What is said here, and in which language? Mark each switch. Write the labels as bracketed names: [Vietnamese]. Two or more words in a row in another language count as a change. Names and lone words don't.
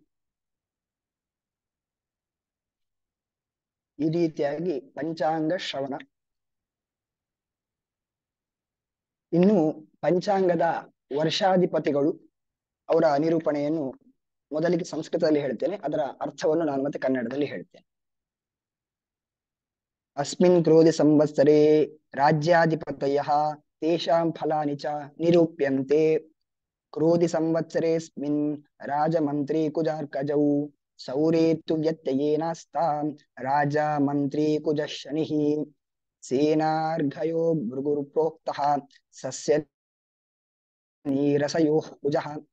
[Kannada] ಈ ರೀತಿಯಾಗಿ ಪಂಚಾಂಗ ಶ್ರವಣ. ಇನ್ನು ಪಂಚಾಂಗದ ವರ್ಷಾಧಿಪತಿಗಳು ಅವರ ನಿರೂಪಣೆಯನ್ನು ಮೊದಲಿಗೆ ಸಂಸ್ಕೃತದಲ್ಲಿ ಹೇಳ್ತೇನೆ, ಅದರ ಅರ್ಥವನ್ನು ನಾನು ಮತ್ತೆ ಕನ್ನಡದಲ್ಲಿ ಹೇಳ್ತೇನೆ. [Sanskrit] ಅಸ್ಮಿನ್ ಕ್ರೋಧಿ ಸಂವತ್ಸರೆ ರಾಜ್ಯಾಧಿಪತಯಃ ತೇಷಾಂ ಫಲಾನಿ ಚ ನಿರೂಪ್ಯಂತೆ. ಕ್ರೋಧಿ ಸಂವತ್ಸರೆಸ್ಮಿನ್ ರಾಜಮಂತ್ರಿ ಕುಜಾರ್ಕಜೌ ಸೌರೇತು ವ್ಯತ್ಯಯೇನಾಸ್ತಾಂ ರಾಜ ಮಂತ್ರಿ ಕುಜ ಶನಿಃ ಸೇನಾರ್ಘಯೋ ಭೃಗುರು ಪ್ರೋಕ್ತಃ ಸಸ್ಯ ನೀರಸಯೋಃ ಕುಜಃ